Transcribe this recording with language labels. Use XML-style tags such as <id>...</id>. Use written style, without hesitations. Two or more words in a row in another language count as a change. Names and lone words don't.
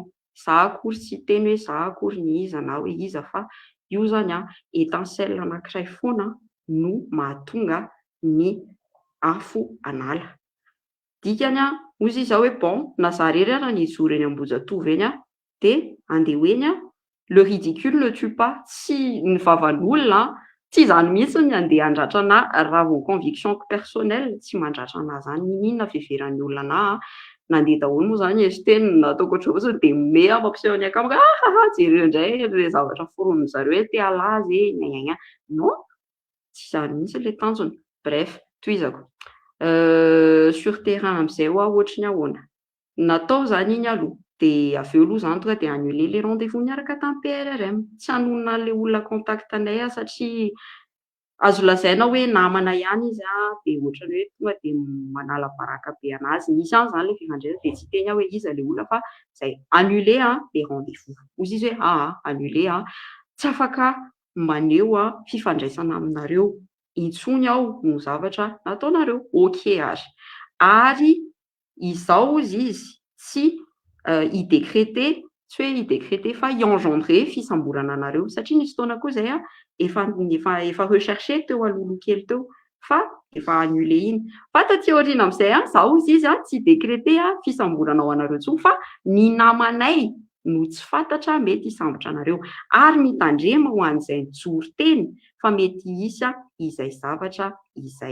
<mg>Izaho akory tsy teny hoe izaho akory ny iza na hoe iza fa io zany étincelle anankiray foana no mahatonga ny afo anala. Dikany hozy izaho hoe bon na izaho irery ary nijoro eny Ambohijatovo eny dia andeha hoeny</mg> <fr>le ridicule ne tue pas.</fr> <mg>Tsy ny vavan'olona tsy izany mihitsy ny andeha handratra anahy raha vao</mg> <fr>conviction personnelle</fr> <mg>tsy mandratra anahy zany inona fiheveran'ny olona nandeha daholo moa zany izy teny nataoko ohatry fotsiny dia me mampiseho ny akamiko jereo indray le zavatra foroniny zareo hoe te halaza non tsy izany mihitsy le tanjony. Bref tohizako</mg> <fr>sur terrain</fr> <mg>amin'izay ho ohatry ny ahoana natao zany iny aloha dia avy eo aloha zany tonga dia</mg> <fr>annulé les rendez-vous</fr> <mg>niaraka tamin'ny PRRM tsy hanonona an'ilay olona contact anay satria azo lazaina hoe namana ihany izy dia ohatrany hoe tonga dia manala baraka be anazy misy any zany le fifandraisana dia tsy teny hoe iza le olona fa izay</mg> <fr>annulé les rendez-vous</fr> <mg>hozy izy hoe annulé tsy afaka maneho fifandraisana aminareo intsony aho no zavatra nataonareo ok ary izao ozy izy tsy i-décréter tsy hoe i-décréter fa i-engendrer fisamborana anareo satria nisy fotoana koa izay efa recherché teo alohaloha kely teo fa efa annulé iny fa taty aoriana amin'izay izaho ozy izy tsy décréter fisamborana ao anareo intsony fa ny namanay no tsy fantatra mety hisambotra anareo ary mitandrema ho an'izay nijoro teny fa mety hisy izay zavatra izay.</mg>